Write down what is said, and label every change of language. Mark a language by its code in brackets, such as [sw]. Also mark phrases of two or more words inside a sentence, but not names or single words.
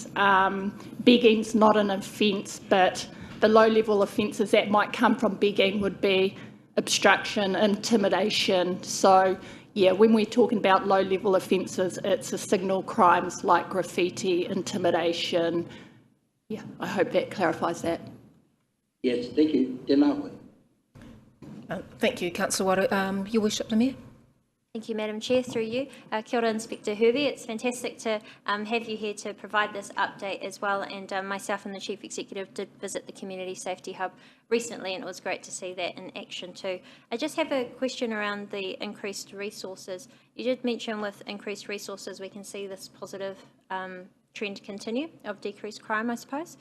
[en] Begging's not an offence, but the low-level offences that might come from begging would be obstruction, intimidation. So, yeah, when we're talking about low-level offences, it's the signal crimes like graffiti, intimidation. Yeah, I hope that clarifies that. Yes, thank you. [mi] Tēnā koe. [en] Thank you, Councillor Waru. Your Worship, the Mayor. Thank you, Madam Chair. Through you. [mi] Kia ora, [en] Inspector Herbie. It's fantastic to have you here to provide this update as well. And myself and the Chief Executive did visit the Community Safety Hub recently, and it was great to see that in action too. I just have a question around the increased resources. You did mention with increased resources we can see this positive trend continue of decreased crime, I suppose.